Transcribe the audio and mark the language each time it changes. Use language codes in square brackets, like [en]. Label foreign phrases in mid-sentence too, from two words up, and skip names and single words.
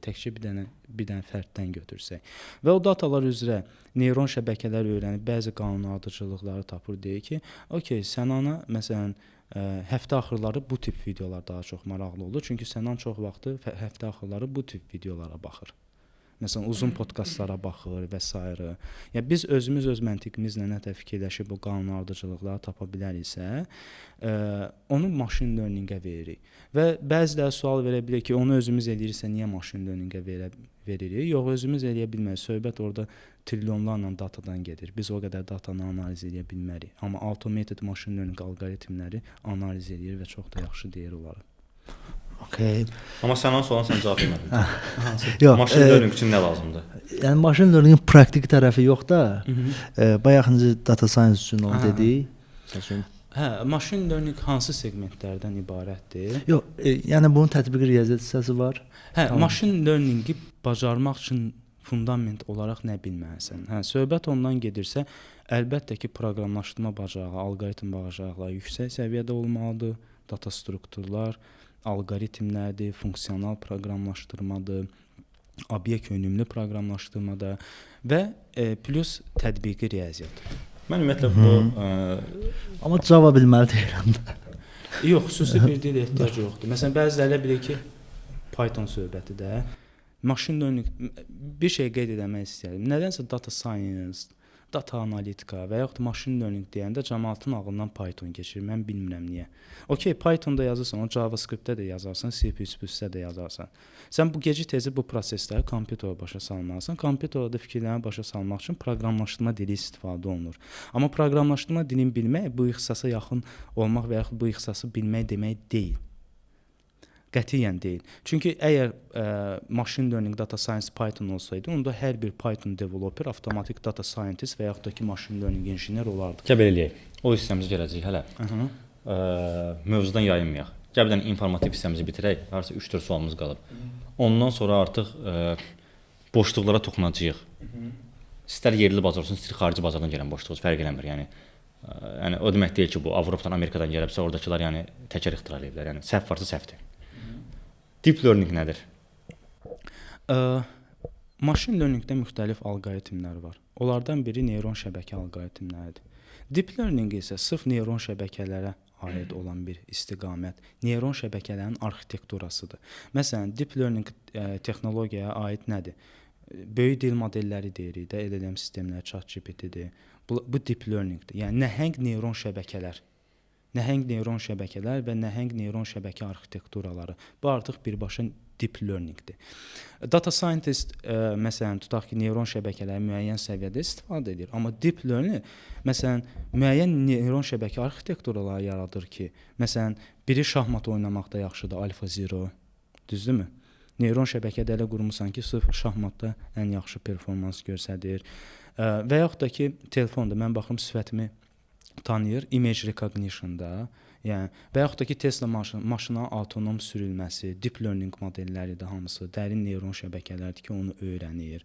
[az] Təkcə bir dənə fərddən götürsək. Və o datalar üzrə neyron şəbəkələr öyrənib bəzi qanunardıcılıqları tapır, deyir ki, okey, sən ona məsələn həftə axırları bu tip videolar daha çox maraqlı olur. Çünki səndən çox vaxtı həftə axırları bu tip videolara baxır. Məsələn, uzun podkastlara baxır və s. Yəni biz özümüz öz məntiqimizlə nə tər fikirləşib bu qanunardıcılıqları tapa biləriksə, onu [en] machine learning-ə [az] veririk. Və bəziləri sual verə bilər ki, onu özümüz ediriksə niyə [en] machine learning-ə [az] veririk? Yox, özümüz eləyə bilmərik. Söhbət orada trilyonlarla datadan gedir. Biz o qədər datanı analiz edə bilmərik. Amma [en] automated machine learning [az] alqoritmləri analiz edir və çox da yaxşı deyir onları. Okay. Amma sənin sualına sən cavab vermədin. Yox, [en] machine learning [az] üçün nə lazımdır? Yəni [en] machine learning-in [az] praktik tərəfi yox da. Bayaqıncı data science üçün onu dedik. [en] Machine learning [az] hansı segmentlərdən ibarətdir? Yox, yəni bunun tətbiqi riyaziyyat hissəsi var. [en] Machine learning-i [az] bacarmaq üçün fundament olaraq nə bilməlisən? Söhbət ondan gedirsə, əlbəttə ki, proqramlaşdırma bacarığı, alqoritm bacarıqları yüksək səviyyədə olmalıdır. Data strukturlar, alqoritmlərdir, funksional proqramlaşdırmadır, obyekt yönümlü proqramlaşdırmadır və plus tətbiqi riyaziyyat. Mən ümumiyyətlə bu amma Java bilməli deyirəm də. Yox, xüsusi bir dil ehtiyac yoxdur. Məsələn, bəziləri bilir ki, Python söhbəti də [en] machine learning [az] bir şey qeyd etmək istəyirəm. Nədənsə [en] data science, [az] data analitika və yaxud [en] machine learning [az] deyəndə cəmaatın ağlından Python keçir. Mən bilmirəm niyə. Okay, Pythonda yazırsan, o JavaScript-də də yazarsan, C++-də də yazarsan. Sən bu gecə tezi bu prosesləri kompüterə başa salmalısan. Kompüterdə fikirlərini başa salmaq üçün proqramlaşdırma dili istifadə olunur. Amma proqramlaşdırma dilini bilmək bu ixtisasa yaxın olmaq və yaxud bu ixtisası bilmək demək deyil. Qətiyyən deyil. Çünki əgər [en] machine learning, data science [az] Python olsaydı, onda hər bir Python developer avtomatik [en] data scientist [az] və yaxud da ki, [en] machine learning [az] injiner olardı. Gəl belə eləyək. O hissəmizə gələcək hələ. Mövzudan yayınmayaq. Gəl bir dənə informativ hissəmizi bitirək. Harasa 3-4 sualımız qalıb. Ondan sonra artıq boşluqlara toxunacağıq. İstər yerli bazar olsun, istər xarici bazardan gələn boşluq fərq eləmir. Yəni o demək deyil ki, bu Avropadan, Amerikadan gəlibsə, oradakılar yəni təkər ixtira edirlər. Yəni səhv varsa səhvdir. [en] Deep learning [az] nədir? [en] Machine learningdə [az] müxtəlif alqoritmlər var. Onlardan biri neyron şəbəkə alqoritmləridir. [en] Deep learning [az] isə sırf neyron şəbəkələrə aid olan bir istiqamət, neyron şəbəkələrin arxitekturasıdır. Məsələn, [en] deep learning [az] texnologiyaya aid nədir? Böyük dil modelləri deyirik də, LLM sistemləri, ChatGPT-dir. Bu [en] deep learningdir. [az] Yəni nəhəng neyron şəbəkələr. Nəhəng neyron şəbəkələr və nəhəng neyron şəbəkə arxitekturaları. Bu artıq birbaşa [en] deep learningdir. Data scientist [az] məsələn tutaq ki, neyron şəbəkələri müəyyən səviyyədə istifadə edir, amma [en] deep learning [az] məsələn müəyyən neyron şəbəkə arxitekturaları yaradır ki, məsələn biri şahmat oynamaqda yaxşıdır, AlphaZero, düzdürmü? Neyron şəbəkədə elə qurmusan ki, sırf şahmatda ən yaxşı performans göstərir. Və yaxud da ki, telefonda mən baxım sifətimi tanıyır, [en] image recognition-da, [az] yəni və yaxud da ki, Tesla maşına avtonom sürülməsi, [en] deep learning [az] modelləridir hamısı, dərin neyron şəbəkələrdir ki, onu öyrənir.